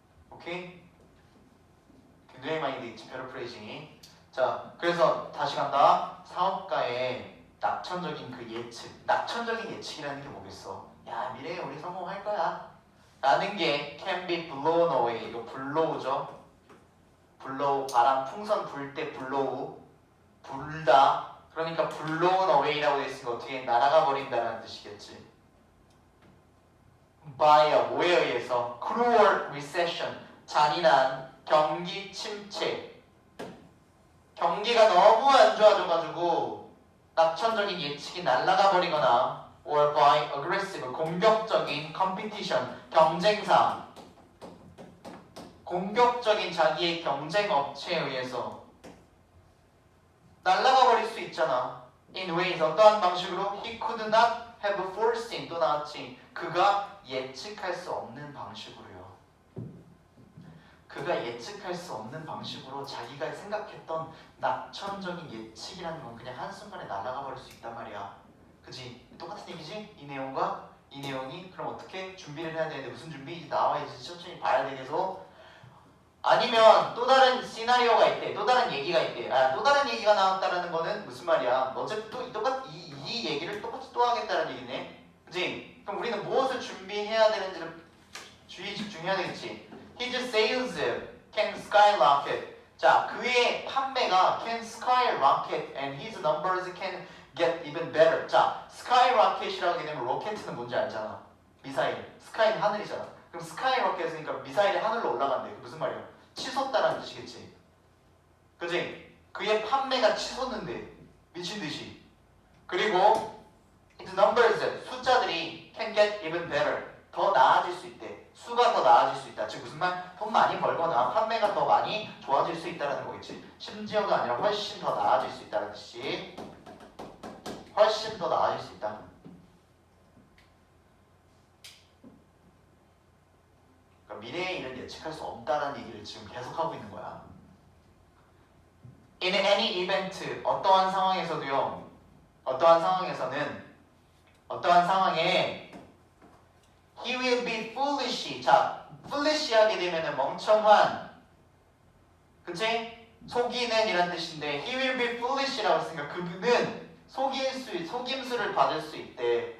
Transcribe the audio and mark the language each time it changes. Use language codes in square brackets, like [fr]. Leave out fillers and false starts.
[ko] 오케이? 굉장히 많이 돼 있지, 패러프레이징이. 자, 그래서 다시 간다. 사업가의 낙천적인 그 예측. 낙천적인 예측이라는 게 뭐겠어? 야, 미래에 우리 성공할 거야. 라는 게 [en] can be blown away. [ko] 이거 blow죠. blow, 바람, 풍선 불 때 blow. 불다. 그러니까 [en] blown away [ko] 라고 했으니까 어떻게 날아가 버린다는 뜻이겠지. [en] by a [ko] 뭐에 의해서? [en] cruel recession. [ko] 잔인한 경기 침체. 경기가 너무 안 좋아져가지고 낙천적인 예측이 날아가 버리거나 [en] or by aggressive [ko] 공격적인 competition 경쟁사 공격적인 자기의 경쟁 업체에 의해서 날아가 버릴 수 있잖아. [en] in ways [ko] 어떠한 방식으로 [en] he could not have foreseen [ko] 또 나왔지. 그가 예측할 수 없는 방식으로요. 그가 예측할 수 없는 방식으로 자기가 생각했던 낙천적인 예측이라는 건 그냥 한순간에 날아가 버릴 수 있단 말이야. 그치? 똑같은 얘기지? 이 내용과 이 내용이 그럼 어떻게 준비를 해야 되는데 무슨 준비? 이제 나와 이제 천천히 봐야 되겠어? 아니면 또 다른 시나리오가 있대. 또 다른 얘기가 있대. 또 다른 얘기가 나왔다라는 거는 무슨 말이야? 어차피 또 똑같이 이 얘기를 똑같이 또 하겠다는 얘기네. 그치? 그럼 우리는 무엇을 준비해야 되는지를 주의 집중해야 되겠지. [en] His sales can skyrocket. [ko] 자, 그의 판매가 [en] can skyrocket and his numbers can get even better. [ko] 자, skyrocket이라고 하게 되면 로켓은 뭔지 알잖아. 미사일. 스카이는 하늘이잖아. 그럼 skyrocket이니까 미사일이 하늘로 올라간대. 그 무슨 말이야? 치솟다라는 뜻이겠지. 그지? 그의 판매가 치솟는데 미친 듯이. [en] 그리고 his numbers 숫자들이 can get even better. [ko] 더 나아질 수 있대. 수가 더 나아질 수 있다. 즉 무슨 말? 돈 많이 벌거나 판매가 더 많이 좋아질 수 있다는 거겠지. 심지어가 아니라 훨씬 더 나아질 수 있다는 뜻이. 훨씬 더 나아질 수 있다. 그러니까 미래의 일은 예측할 수 없다는 얘기를 지금 계속하고 있는 거야. [en] In any event, 어떠한 상황에서도요. [ko] 어떠한 상황에서는 어떠한 상황에 [en] He will be foolish. [ko] 자, foolish하게 되면은 멍청한. 그치? 속이는 이란 뜻인데 [en] He will be foolish [ko] 라고 했으니까 그는 속임수를 받을 수 있대.